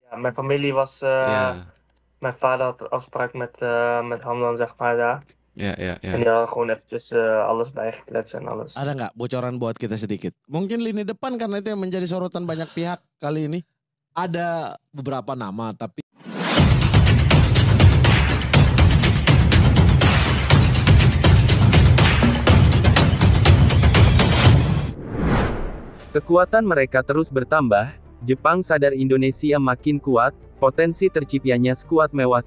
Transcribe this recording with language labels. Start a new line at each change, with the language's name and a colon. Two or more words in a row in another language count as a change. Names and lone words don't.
Dutch: Mijn familie was, Ja, mijn vader had afspraak met Hamdan, zeg maar, daar. ya, ya, En ya. die hadden gewoon eventjes alles bijgekletst en alles.
Indonesian: Ada nggak bocoran buat kita sedikit? Mungkin lini depan karena itu yang menjadi sorotan banyak pihak kali ini. Ada beberapa nama, tapi Kekuatan mereka terus bertambah, Jepang sadar Indonesia makin kuat, potensi terciptanya skuad mewah